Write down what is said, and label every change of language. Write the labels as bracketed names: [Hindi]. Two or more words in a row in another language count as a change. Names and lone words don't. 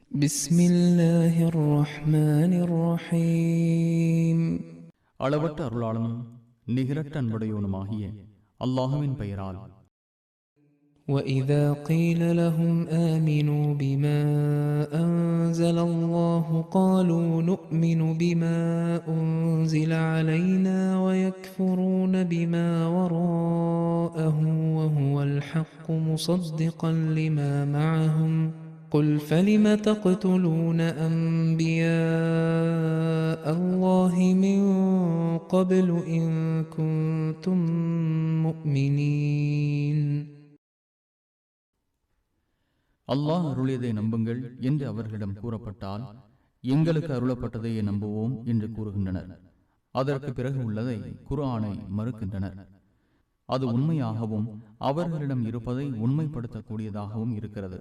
[Arabic] بسم الله الرحمن الرحيم [Tamil] அளவற்ற அருளாளனும் நிகரற்ற அன்புடையோனுமாகிய அல்லாஹுவின் பெயரால். [Arabic] وإذا قيل لهم آمنوا بما أنزل الله قالوا نؤمن بما أنزل علينا ويكفرون بما وراءه وهو الحق مصدقا لما معهم قل فلم تقتلون أنبياء الله من قبل إن كنتم مؤمنين. [Tamil] அல்லாஹ் அருளியதை நம்புங்கள் என்று அவர்களிடம் கூறப்பட்டால், எங்களுக்கு அருளப்பட்டதையே நம்புவோம் என்று கூறுகின்றனர். அதற்கு பிறகு உள்ளதை, குர்ஆனை மறுக்கின்றனர். அது உண்மையாகவும் அவர்களிடம் இருப்பதை உண்மைப்படுத்தக்கூடியதாகவும் இருக்கிறது.